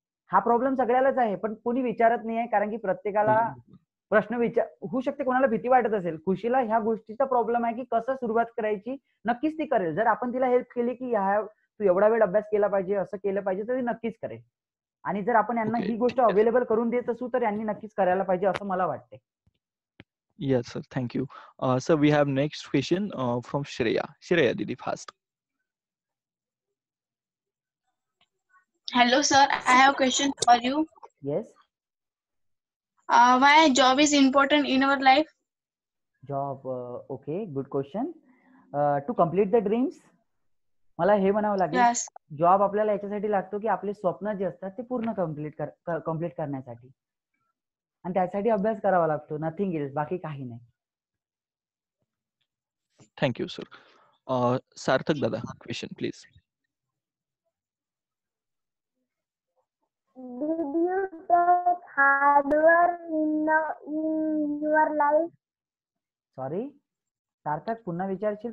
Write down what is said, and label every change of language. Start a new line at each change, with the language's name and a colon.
Marathi: हा प्रॉब्लेम सगळ्यालाच आहे, पण कोणी विचारत नाही आहे कारण की प्रत्येकाला प्रश्न होऊ शकते, कोणाला भीती वाटत असेल. खुशीला ह्या गोष्टीचा प्रॉब्लेम आहे की कसं सुरुवात करायची. नक्कीच ती करेल जर आपण तिला हेल्प केली की तू एवढा वेळ अभ्यास केला पाहिजे, असं केलं पाहिजे, तर ती नक्कीच करेल. आणि जर आपण यांना
English: Okay.
Marathi: ही गोष्ट अवेलेबल करून देत असू तर यांनी नक्कीच करायला पाहिजे असं मला वाटते.
English: Yes, sir. Thank you. So we have next question from Shreya. Shreya, Didi, fast. Hello, sir. I have a question for you. Yes. Why job is important in our life? Job, okay, good question. To complete the dreams.
Marathi: मला हे म्हणावं लागेल,
English: Yes.
Marathi: Job आपल्याला याच्यासाठी लागतो की आपले स्वप्न जे असतात ते पूर्ण कम्प्लीट करण्यासाठी, आणि त्यासाठी अभ्यास करावा लागतो.
English: nothing else,
Marathi: बाकी काही नाही.
English: Thank you, sir. Sarthak Dada, question, please. Did you take hard work in your life?
Marathi: Sorry सार्थक, पुन्हा विचारशील?